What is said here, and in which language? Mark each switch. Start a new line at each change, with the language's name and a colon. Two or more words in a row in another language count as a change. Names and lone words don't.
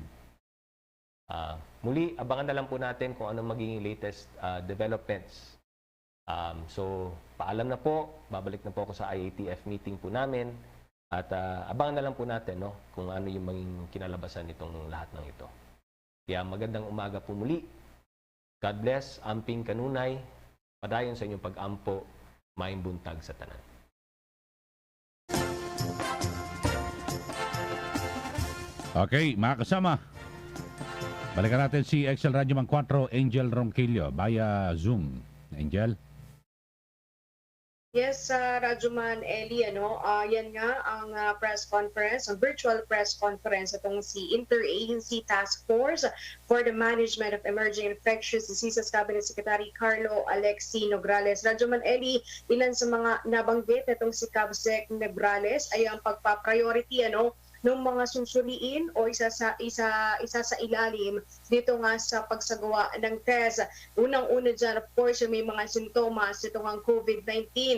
Filipino: Muli, abangan na lang po natin kung ano magiging
English: latest developments.
Filipino: So, paalam na po. Babalik na po ako sa IATF meeting po namin. At abangan na lang po natin kung ano yung maging kinalabasan nitong lahat ng ito. Kaya magandang umaga po muli.
English: God bless,
Cebuano: amping kanunay. Padayon sa inyong pag-ampo, maayong buntag sa tanan.
Filipino: Okay, mga kasama. Balikan natin si Excel Radio 4, Angel Ronquillo, via Zoom. Angel? Yes, Radyoman Eli, yan nga ang
English: press conference,
Filipino: ang
English: virtual press conference
Filipino: itong si Interagency Task Force for the Management of Emerging Infectious Diseases Cabinet Secretary Carlo Alexi Nograles. Radyoman Eli, ilan sa mga nabanggit itong si Cabsec Nograles ay ang pagpa-priority ng mga susuriin o isa sa ilalim dito nga sa pagsagawa ng test. Unang-una dyan,
English: of course,
Filipino: yung may mga sintomas itong ang COVID-19.